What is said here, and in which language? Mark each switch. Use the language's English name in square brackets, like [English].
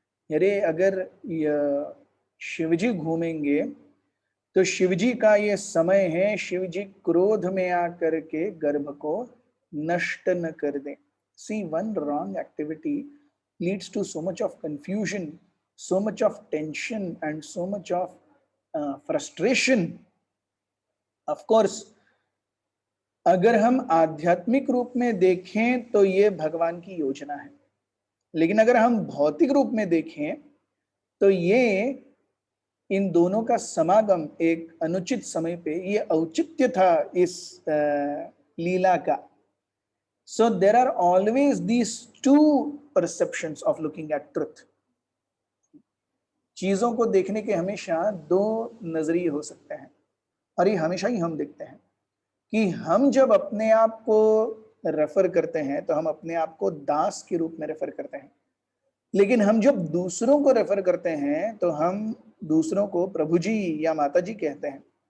[Hindi] अरे अगर शिवजी घूमेंगे तो शिवजी का ये समय है, शिवजी क्रोध में आकर के गर्भ को नष्ट न कर दें. [English] See, one wrong activity leads to so much of confusion, so much of tension and so much of frustration. Of course, [Hindi] अगर हम आध्यात्मिक रूप में देखें तो ये भगवान की योजना है, लेकिन अगर हम भौतिक रूप में देखें तो ये इन दोनों का समागम एक अनुचित समय पे, ये औचित्य था इस लीला का. [English] So there are always these two perceptions of looking at truth. [Hindi] चीजों को देखने के हमेशा दो नजरिए हो सकते हैं, और ये हमेशा ही हम देखते हैं कि हम जब अपने आप को रेफर करते हैं तो हम अपने आप को दास के रूप में रेफर करते हैं, लेकिन हम जब दूसरों को रेफर करते हैं तो हम दूसरों को प्रभु जी या माता जी कहते हैं.